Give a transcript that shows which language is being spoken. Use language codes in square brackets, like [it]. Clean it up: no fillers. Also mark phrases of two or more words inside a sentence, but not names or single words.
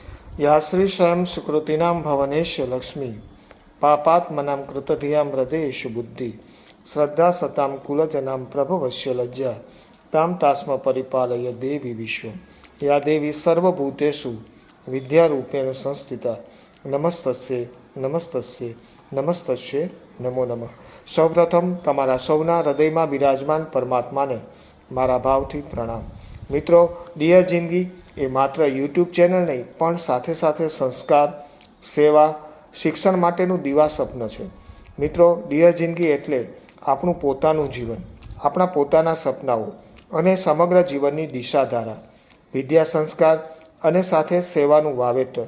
[sa] या श्रीशयं सुकृतीनां भवनेश लक्ष्मी पापात्मनां कृतधियां हृदयेषु बुद्धि श्रद्धा सतां कुलजनां प्रभवस्य लज्जा तां तास्म परिपालय देवी विश्वं या देवी सर्वभूतेषु विद्यारूपेण संस्थिता नमस्तस्ये नमस्तस्ये नमस्तस्ये नमो नमः। [gu] સૌપ્રથમ તમારા સૌના હૃદયમાં બિરાજમાન પરમાત્માને મારા ભાવથી પ્રણામ। મિત્રો, ડિયર જિંદગી એ માત્ર [en] YouTube channel [gu] નહીં પણ સાથે સાથે સંસ્કાર, સેવા, શિક્ષણ માટેનું દિવા સ્વપ્ન છે। મિત્રો, ડિયર જિંદગી એટલે આપણું પોતાનું જીવન, આપણા પોતાના સપનાઓ અને સમગ્ર જીવનની દિશાધારા, વિદ્યા, સંસ્કાર અને સાથે સેવાનું વાવેતર।